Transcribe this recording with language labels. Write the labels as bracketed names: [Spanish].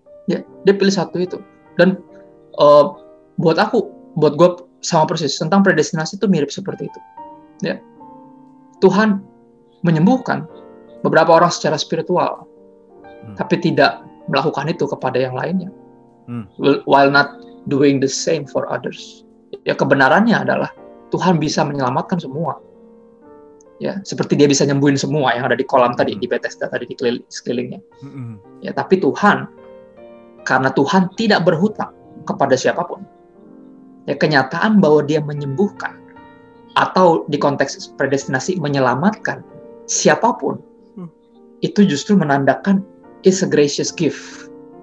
[Indonesian] Ya, dia pilih satu itu. Dan buat gue sama persis tentang predestinasi itu mirip seperti itu. Ya. Tuhan menyembuhkan beberapa orang secara spiritual, tapi tidak melakukan itu kepada yang lainnya. [English] While not doing the same for others. [Indonesian] Ya, kebenarannya adalah Tuhan bisa menyelamatkan semua. Ya, seperti dia bisa nyembuhin semua yang ada di kolam tadi, di Bethesda tadi, di sekelilingnya. Ya, tapi Tuhan, karena Tuhan tidak berhutang kepada siapapun. Ya, kenyataan bahwa dia menyembuhkan atau di konteks predestinasi menyelamatkan siapapun, itu justru menandakan [English] is a gracious gift.